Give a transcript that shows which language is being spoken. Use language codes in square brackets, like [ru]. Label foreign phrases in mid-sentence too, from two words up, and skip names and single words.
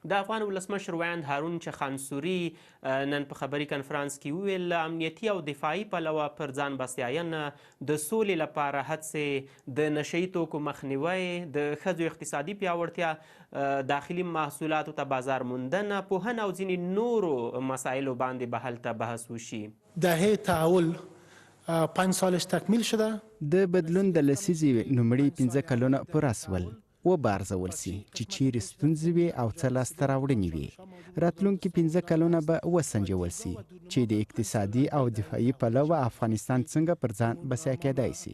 [ps] د افغان ولسمشر ویاند هارون چخانسوري نن په خبري کنفرانس کې وویل له امنیتي او دفاعي پلوه پر ځان بسیاینه، د سولې لپاره هڅې، د نشهیي توکو مخنیوی، د ښځو اقتصادي پیاوړتیا، داخلي محصولاتو ته بازار موندنه، پوهنه او ځینې نورو مسایلو باندې به هلته بحث وشي. [fa] دهه تحول 5 سالش تکمیل شده. [ps] د بدلون د لسیزې لومړي 15 کلونه پوره سول. وبارزول سي چې چیرې ستونزې وي او څه لاسته راوړنې وي. راتلونکي 15 کلونه به وسنجول سي چې د اقتصادي او دفاعي پلوه افغانستان څنګه پر ځان بسیا کېدای سي.